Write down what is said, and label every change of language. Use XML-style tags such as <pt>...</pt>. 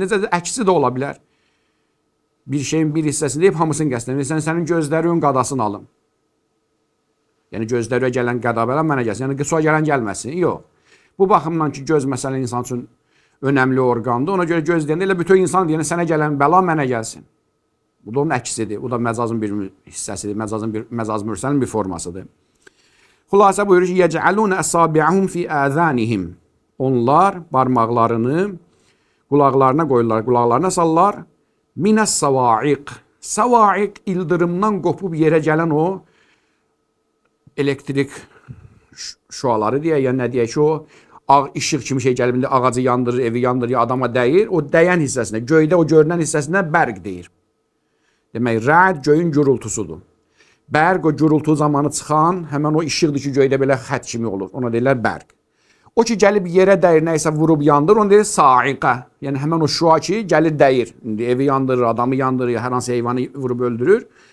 <az>Necə də əksi də ola bilər. Bir şeyin bir hissəsini deyib, hamısını qəsd eləmək. Sənin gözlərin qadasını alım. Yəni gözlərə gələn qəda belə mənə gəlsin. Yəni qısa gələn gəlməsin. Yox. Bu baxımdan ki, göz məsələn insan üçün önəmli orqandır. Ona görə göz deyəndə elə bütün insan deyəndə sənə gələn bəla mənə gəlsin. Bu da onun əksidir. O da məcazın bir hissəsidir. Məcaz mürsəlin bir formasıdır. Xülasə buyurur ki,</az> <ar>yec'alun asabi'ahum fi azanihim.</ar> <az>Onlar barmaqlarını qulaqlarına qoyurlar, qulaqlarına sallar.</az> <ar>Minas sava'iq.</ar> <az>Sava'iq ildırımdan qopub yerə gələn o elektrik şuaları deyək, ya nə deyək ki, o işıq kimi şey gəlib indi ağacı yandırır, evi yandırır, ya adama dəyir. O dəyən hissəsinə, göydə o görünən hissəsinə bərq deyir. Demək, rəd göyün gürültüsüdür. Bərq o gürültü zamanı çıxan, həmən o işıqdır ki, göydə belə xət kimi olur. Ona deyirlər bərq. O ki, gəlib yerə dəyir, nəysə vurub yandır, onu deyir sa'iqə. Yəni, həmən o şua ki, gəlir dəyir. İndi evi yandırır, adamı yandırır, hər hansı heyvanı vurub öldürür.</az>